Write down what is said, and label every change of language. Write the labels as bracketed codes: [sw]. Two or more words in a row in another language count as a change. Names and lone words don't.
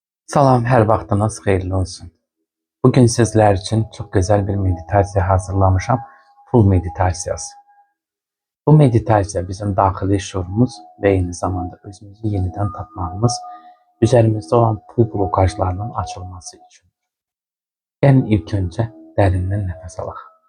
[az] Salam, hər vaxtınız xeyirli olsun. [tr] Bugün sizler için çok güzel bir meditasiya hazırlamışam. [az] Pul meditasiyası. Bu meditasiya bizim daxili şuurumuz ve eyni zamanda özümüzü yeniden tapmağımız, üzerimizde olan pul blokajlarının açılması için. Gəlin ilk önce dərindən nəfəs alaq.